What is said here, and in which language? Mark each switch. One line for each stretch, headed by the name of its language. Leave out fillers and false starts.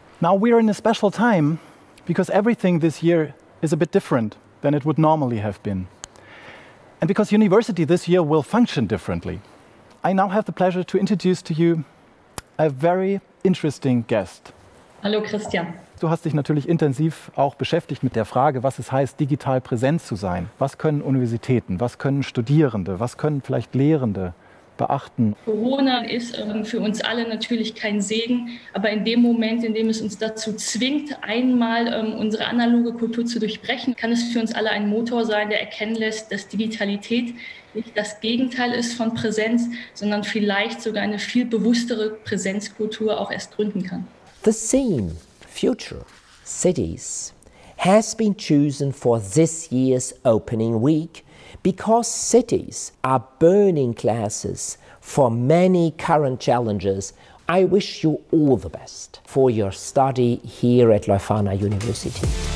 English: Now we are in a special time because everything this year is a bit different than it would normally have been. And because university this year will function differently. I now have the pleasure to introduce to you a very interesting guest.
German: Hallo Christian. Du hast dich natürlich intensiv auch beschäftigt mit der Frage, was es heißt, digital präsent zu sein. Was können Universitäten, was können Studierende, was können vielleicht Lehrende beachten? Corona ist für uns alle natürlich kein Segen, aber in dem Moment, in dem es uns dazu zwingt, einmal unsere analoge Kultur zu durchbrechen, kann es für uns alle ein Motor sein, der erkennen lässt, dass Digitalität nicht das Gegenteil ist von Präsenz, sondern vielleicht sogar eine viel bewusstere Präsenzkultur auch erst gründen kann.
English: The theme, Future Cities, has been chosen for this year's opening week because cities are burning classes for many current challenges. I wish you all the best for your study here at Leuphana University.